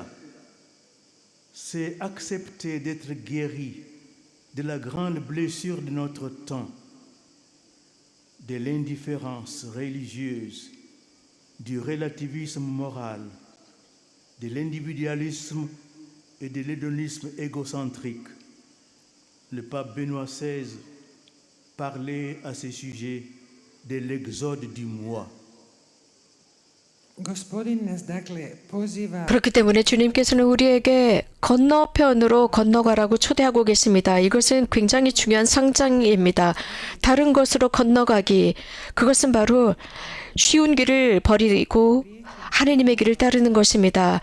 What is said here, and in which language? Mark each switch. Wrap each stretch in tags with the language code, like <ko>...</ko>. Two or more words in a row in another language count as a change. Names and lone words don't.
<fr>C'est accepter d'être guéri de la grande blessure de notre temps, de l'indifférence religieuse, du relativisme moral, de l'individualisme et de l'hédonisme égocentrique. Le pape Benoît XVI parlait à ce sujet de l'exode du moi.</fr> <hr>Gospodin nas dakle poziva</hr> <ko>그렇기 때문에 주님께서는 우리에게 건너편으로 건너가라고 초대하고 계십니다. 이것은 굉장히 중요한 상장입니다. 다른 것으로 건너가기, 그것은 바로 쉬운 길을 버리고 하느님의 길을 따르는 것입니다.</ko>